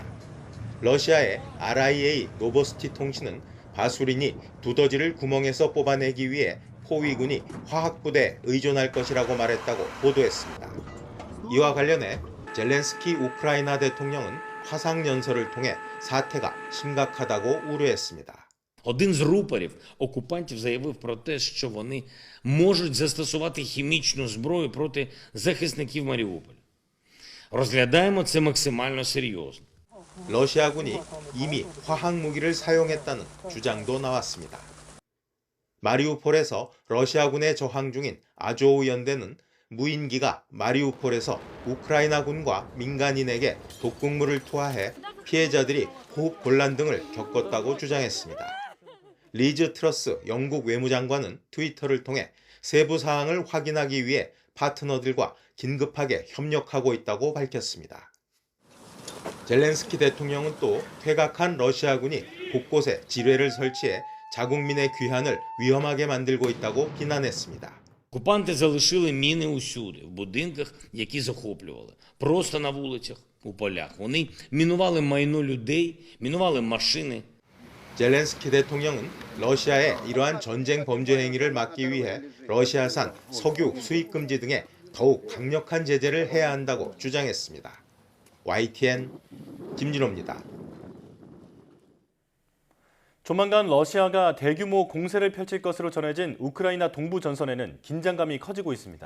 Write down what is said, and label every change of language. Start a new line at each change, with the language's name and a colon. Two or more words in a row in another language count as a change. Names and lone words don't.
Korean: 러시아의 RIA 노보스티 통신은 바수린이 두더지를 구멍에서 뽑아내기 위해 포위군이 화학부대에 의존할 것이라고 말했다고 보도했습니다. 이와 관련해 젤렌스키 우크라이나 대통령은 화상연설을 통해 사태가 심각하다고 우려했습니다.
Ukrainian: Один з рупорів окупантів заявив про те, що вони можуть застосувати хімічну зброю проти захисників Маріуполя. Розглядаємо це максимально серйозно.
Korean: 러시아군이 이미 화학무기를 사용했다는 주장도 나왔습니다. 마리우폴에서 러시아군에 저항 중인 아조우 연대는 무인기가 마리우폴에서 우크라이나군과 민간인에게 독극물을 투하해 피해자들이 호흡 곤란 등을 겪었다고 주장했습니다. 리즈 트러스 영국 외무장관은 트위터를 통해 세부 사항을 확인하기 위해 파트너들과 긴급하게 협력하고 있다고 밝혔습니다. 젤렌스키 대통령은 또 퇴각한 러시아군이 곳곳에 지뢰를 설치해 자국민의 귀환을 위험하게 만들고 있다고 비난했습니다.
Ukrainian: Окупанти залишили міни усюди, в будинках, які захоплювали, просто на вулицях, у полях. Вони мінували майно людей, мінували машини.
Korean: 젤렌스키 대통령은 러시아의 이러한 전쟁 범죄 행위를 막기 위해 러시아산 석유 수입 금지 등에 더욱 강력한 제재를 해야 한다고 주장했습니다. YTN 김진호입니다. 조만간 러시아가 대규모 공세를 펼칠 것으로 전해진 우크라이나 동부 전선에는 긴장감이 커지고 있습니다.